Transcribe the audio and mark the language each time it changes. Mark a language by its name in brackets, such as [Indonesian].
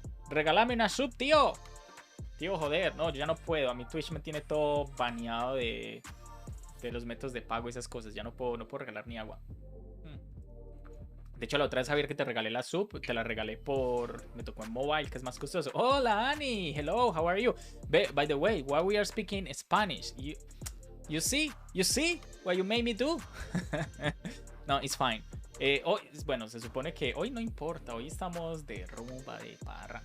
[Spanish] Regálame una sub, tío. Tío, joder. No, yo ya no puedo. A mi Twitch me tiene todo baneado de los métodos de pago y esas cosas. Ya no puedo regalar ni agua. De hecho, la otra vez, Javier, que te regalé la sub, te la regalé me tocó en mobile, que es más costoso. [English] Hola, Annie. Hello, how are you? By the way, why we are speaking Spanish? You see what you made me do? No, it's fine. [Spanish] Bueno, se supone que hoy no importa. Hoy estamos de rumba, de parra.